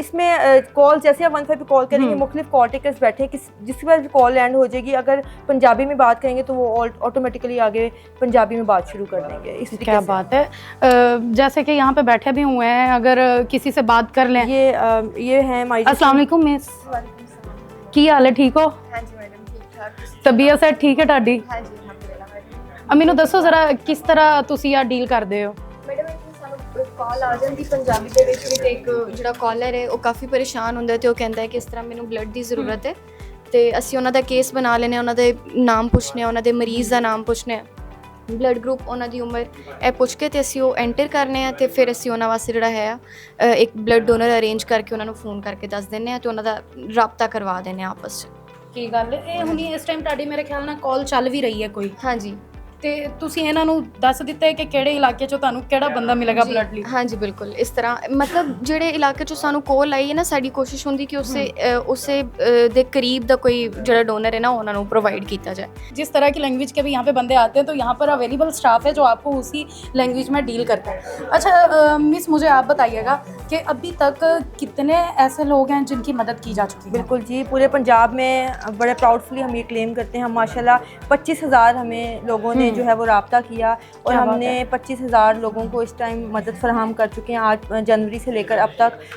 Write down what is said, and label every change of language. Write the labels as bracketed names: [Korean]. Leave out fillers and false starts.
[Hindi] इसमें कॉल जैसे आप 15 पे कॉल करेंगे, मुख्तलिफ कॉल टेकर्स बैठे, जिसके बाद कॉल एंड हो जाएगी, अगर पंजाबी में बात करेंगे तो वो ऑटोमेटिकली आगे पंजाबी में बात शुरू कर देंगे। इस क्या बात है। जैसे कि यहाँ पे बैठे भी हुए हैं, अगर किसी से बात कर लें। ये है हमारी। [Punjabi] अस्सलाम वालेकुम मिस, की हाल है, ठीक हो? [Hindi] हाँ जी मैडम, ठीक ठाक। तबीयत है ठीक है ਤੁਹਾਡੀ? हाँ जी अल्हम्दुलिल्लाह। [Punjabi] ਮੈਨੂੰ ਦੱਸੋ ਜ਼ਰਾ ਕਿਸ ਤਰ੍ਹਾਂ ਤੁਸੀਂ ਆ ਡੀਲ ਕਰਦੇ ਹੋ? मैडम ਸਾਨੂੰ कॉल आ जाती पंजाबी ਦੇ ਵਿੱਚ ਵੀ, ਤੇ ਇੱਕ ਜਿਹੜਾ ਕਾਲਰ ਹੈ ਉਹ ਕਾਫੀ ਪਰੇਸ਼ਾਨ ਹੁੰਦਾ ਤੇ ਉਹ ਕਹਿੰਦਾ ਹੈ ਕਿ ਇਸ ਤਰ੍ਹਾਂ ਮੈਨੂੰ ਬਲੱਡ ਦੀ ਜ਼ਰੂਰਤ ਹੈ ਤੇ ਅਸੀਂ ਉਹਨਾਂ ਦਾ ਕੇਸ ਬਣਾ ਲੈਂਦੇ ਹਾਂ, ਉਹਨਾਂ ਦੇ ਨਾਮ ਪੁੱਛਣੇ ਆ, ਉਹਨਾਂ ਦੇ ਮਰੀਜ਼ ਦਾ ਨਾਮ ਪੁੱਛਣੇ ਆ, ਬਲੱਡ ਗਰੁੱਪ, ਉਹਨਾਂ ਦੀ ਉਮਰ, ਇਹ ਪੁੱਛ ਕੇ ਤੇ ਅਸੀਂ ਉਹ ਐਂਟਰ ਕਰਨੇ ਆ ਤੇ ਫਿਰ ਅਸੀਂ ਉਹਨਾਂ ਵਾਸਤੇ ਜਿਹੜਾ ਹੈ ਇੱਕ ਬਲੱਡ ਡੋਨਰ ਅਰੇਂਜ ਕਰਕੇ ਉਹਨਾਂ ਨੂੰ ਫੋਨ ਕਰਕੇ ਦੱਸ ਦਿੰਦੇ ਆ ਤੇ ਉਹਨਾਂ ਦਾ ਰਾਬਤਾ ਕਰਵਾ ਦਿੰਦੇ ਆ ਆਪਸ 'ਚ। ਕੀ ਗੱਲ ਇਹ ਹੁਣੀ ਇਸ ਟਾਈਮ ਤੁਹਾਡੀ ਮੇਰੇ ਖਿਆਲ ਨਾਲ ਕਾਲ ਚੱਲ ਵੀ ਰਹੀ ਹੈ ਕੋਈ, ਹਾਂਜੀ ਤੇ ਤੁਸੀਂ ਇਹਨਾਂ ਨੂੰ ਦੱਸ ਦਿੱਤਾ ਹੈ ਕਿ ਕਿਹੜੇ ਇਲਾਕੇ 'ਚੋਂ ਤੁਹਾਨੂੰ ਕਿਹੜਾ ਬੰਦਾ ਮਿਲੇਗਾ ਜੀ, ਬਲੱਡ ਲਈ? ਹਾਂਜੀ ਬਿਲਕੁਲ ਇਸ ਤਰ੍ਹਾਂ, ਮਤਲਬ ਜਿਹੜੇ ਇਲਾਕੇ 'ਚੋਂ ਸਾਨੂੰ ਕੋਲ ਆਈ ਹੈ ਨਾ, ਸਾਡੀ ਕੋਸ਼ਿਸ਼ ਹੁੰਦੀ ਕਿ ਉਸੇ ਦੇ ਕਰੀਬ ਦਾ ਕੋਈ ਜਿਹੜਾ डोनर है ना ਉਹਨਾਂ ਨੂੰ [Hindi] प्रोवाइड किया जाए। जिस तरह की लैंग्वेज के भी यहाँ पे बंदे आते हैं तो यहाँ पर अवेलेबल स्टाफ है जो आपको उसी लैंग्वेज में डील करता है। अच्छा मिस, मुझे आप बताइएगा कि अभी तक कितने ऐसे लोग हैं जिनकी मदद की जा चुकी है? बिल्कुल जी, पूरे पंजाब में बड़े प्राउडफुली हम ये क्लेम करते हैं, हम माशाल्लाह 25,000 हमें लोगों ने जो है वो रब्ता किया और हमने 25,000 लोगों को इस टाइम मदद फराहम कर चुके हैं आज जनवरी से लेकर अब तक।